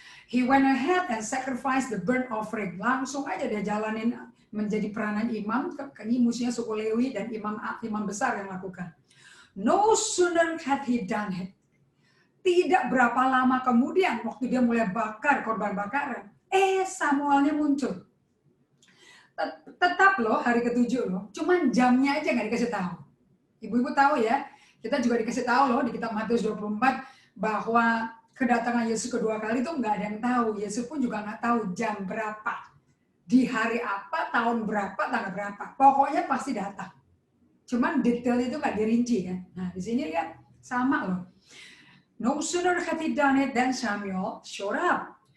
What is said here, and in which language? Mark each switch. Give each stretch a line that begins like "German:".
English: He went ahead and sacrificed the burnt offering.
Indonesian: Langsung aja dia jalanin menjadi peranan imam. Ini musuhnya suku Lewi dan imam besar yang lakukan.
English: No sooner had he done it.
Indonesian: Tidak berapa lama kemudian waktu dia mulai bakar korban bakaran, Samuelnya muncul. Tetap loh hari ke-7 loh, cuman jamnya aja nggak dikasih tahu. Ibu-ibu tahu ya, kita juga dikasih tahu loh di kitab Matius 24 bahwa kedatangan Yesus kedua kali itu nggak ada yang tahu. Yesus pun juga nggak tahu jam berapa, di hari apa, tahun berapa, tanggal berapa. Pokoknya pasti datang. Cuman detail itu nggak dirinci kan. Nah di sini lihat sama loh.
English: No sooner had he done it than Samuel showed up.